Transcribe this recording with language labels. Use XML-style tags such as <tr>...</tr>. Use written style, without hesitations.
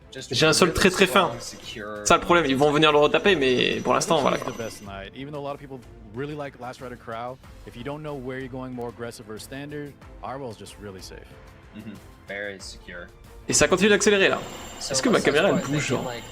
<fr>J'ai un sol très très fin. Ça le problème, ils vont venir le retaper, mais pour l'instant voilà.</fr> <en>Even though a lot of people really like Last Rider Crow, if you don't know where you're going more aggressive or standard, Arwell's just really safe. Very secure.</en> <fr>Et ça continue d'accélérer là. Est-ce que ma caméra elle bouge genre?</fr>